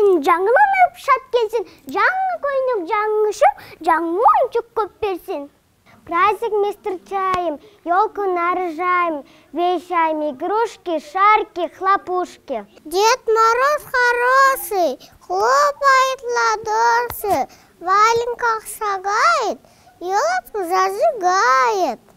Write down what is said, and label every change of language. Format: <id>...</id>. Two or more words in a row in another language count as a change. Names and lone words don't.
<kk>жаңыланып шат келсін, жаңы көйнек, жаңы шөп, жаңы ойыншық көп берсін.</kk> <ru>Праздник мы встречаем, елку наряжаем, вешаем игрушки, шарики, хлопушки. Дед Мороз хороший, хлопает ладоши, в валенках шагает, елку зажигает.</ru>